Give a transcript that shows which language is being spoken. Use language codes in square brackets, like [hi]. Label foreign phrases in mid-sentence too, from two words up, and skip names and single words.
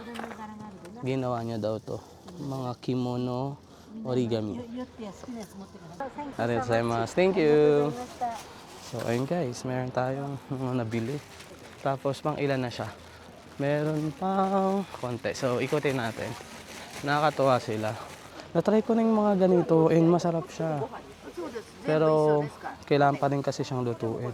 [tl] Ginawa niya daw to. Mga kimono origami. [ja] ありがとうございます. [en] Thank you. [tl] So ayun guys, meron tayong mga nabili. Tapos pang ilan na siya. Meron pang konti. So ikutin natin. Nakakatuwa sila. Na-try ko na yung mga ganito and masarap siya. Pero kailangan pa rin kasi siyang lutuin.